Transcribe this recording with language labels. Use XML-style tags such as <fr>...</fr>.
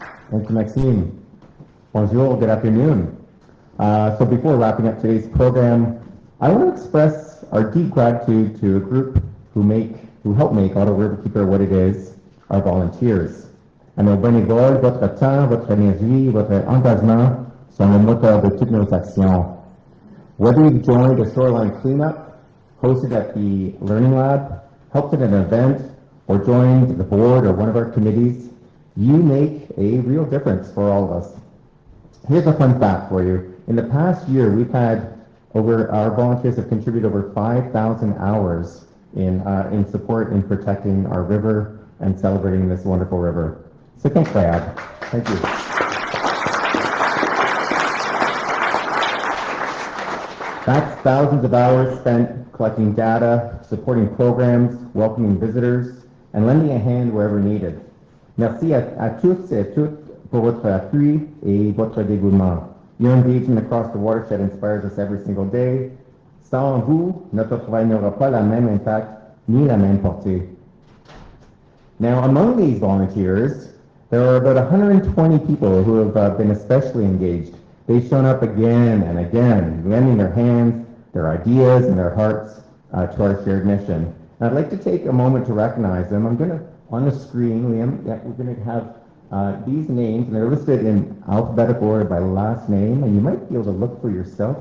<en>Thank you, Maxime. Bonjour, good afternoon. So before wrapping up today's program, I want to express our deep gratitude to a group who help make Ottawa Riverkeeper what it is, our volunteers.</en> <fr>À nos bénévoles, votre temps, votre énergie, votre engagement sont le moteur de toutes nos actions.</fr> <en>Whether you've joined a shoreline cleanup, hosted at the Learning Lab, helped at an event, or joined the board or one of our committees, you make a real difference for all of us. Here's a fun fact for you. In the past year, our volunteers have contributed over 5,000 hours in support in protecting our river and celebrating this wonderful river. So thanks, Brad. Thank you. That's thousands of hours spent collecting data, supporting programs, welcoming visitors, and lending a hand wherever needed.</en> <fr>Merci à tous et à toutes pour votre appui et votre dévouement.</fr> <en>Your engagement across the watershed inspires us every single day.</en> <fr>Sans vous, notre travail n'aura pas la même impact ni la même portée.</fr> <en>Now, among these volunteers, there are about 120 people who have been especially engaged. They've shown up again and again, lending their hands, their ideas, and their hearts to our shared mission. And I'd like to take a moment to recognize them. I'm going to, on the screen, Liam, we're going to have these names, and they're listed in alphabetical order by last name, and you might be able to look for yourself.</en>